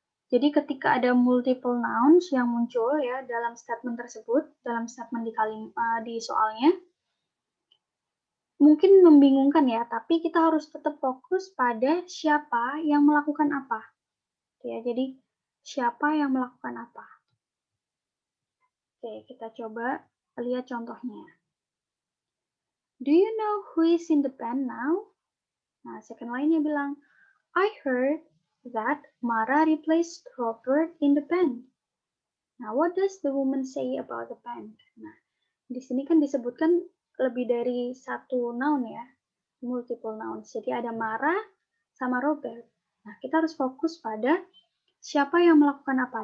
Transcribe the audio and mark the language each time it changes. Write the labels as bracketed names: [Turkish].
[Indonesian] Jadi ketika ada [English] multiple nouns [Indonesian] yang muncul ya dalam statement tersebut, dalam statement di soalnya, mungkin membingungkan ya, tapi kita harus tetap fokus pada siapa yang melakukan apa. Ya, jadi siapa yang melakukan apa. Oke, kita coba lihat contohnya. [English] Do you know who is in the band now? [Indonesian] Nah, second line-nya bilang, [English] I heard that Mara replaced Robert in the band. Now, what does the woman say about the band? [Indonesian] Nah, di sini kan disebutkan lebih dari satu noun ya, [English] multiple nouns. [Indonesian] Jadi ada Mara sama Robert. Nah, kita harus fokus pada siapa yang melakukan apa.